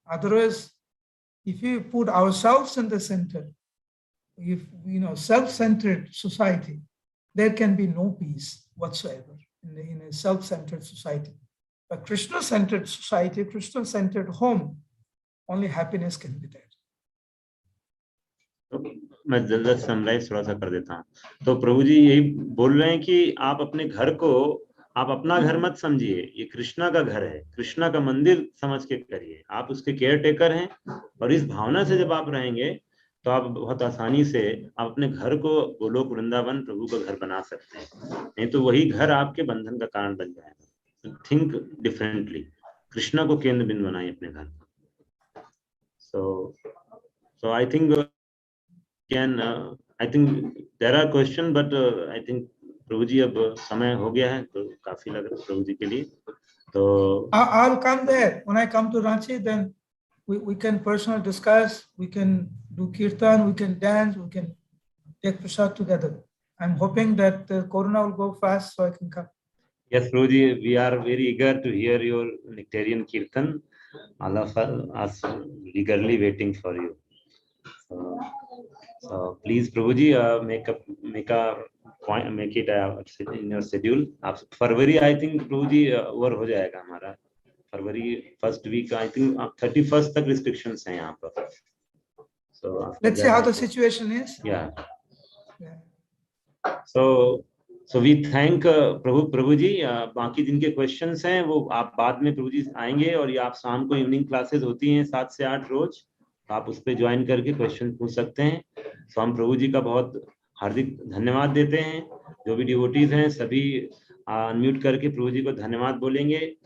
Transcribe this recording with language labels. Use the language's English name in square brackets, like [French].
[English] Otherwise, if you put ourselves in the center, if self-centered society, there can be no peace whatsoever in a self-centered society. But Krishna-centered society, Krishna-centered home, only happiness can be there. [Hindi] मैं जल्द summarise थोड़ा सा कर देता हूँ. तो प्रभु जी यही बोल रहे हैं कि आप अपने घर को आप अपना घर मत समझिए, ये कृष्णा का घर है, कृष्णा का मंदिर समझ के करिए. आप उसके केयर टेकर हैं, और इस भावना से जब आप रहेंगे तो आप बहुत आसानी से आप अपने घर को गोलोक वृंदावन प्रभु का घर बना सकते हैं. नहीं तो वही घर आपके बंधन का कारण बन जाएगा. थिंक डिफरेंटली, कृष्णा को केंद्र बिंदु बनाइए अपने घर का. [English] So I think I think [Hindi] there are questions, but I think प्रभु जी अब समय हो गया है, तो काफी लग रहा है प्रभु जी के लिए. तो [English] I'll come there. When I come to Ranchi, then we can personally discuss, we can do kirtan, we can dance, we can take prasad together. I'm hoping that the corona will go fast so I can come. Yes, Prabhuji, we are very eager to hear your nectarian kirtan. All of us eagerly waiting for you. So please, Prabhuji, make a point, make it in your schedule. [Hindi] February [English] I think [Hindi] Prabhuji over हो जाएगा हमारा. फरवरी first week I think 31st तक restrictions हैं यहाँ पर. [English] So let's see how the situation is. Yeah. So we thank [Hindi] प्रभु जी. बाकी जिनके questions हैं वो आप बाद में प्रभु जी आएंगे, और ये आप शाम को इवनिंग क्लासेस होती हैं 7 से 8 रोज, आप उस पर ज्वाइन करके क्वेश्चन पूछ सकते हैं. तो हम प्रभु जी का बहुत हार्दिक धन्यवाद देते हैं. जो भी डिवोटीज हैं सभी अनम्यूट करके प्रभु जी को धन्यवाद बोलेंगे.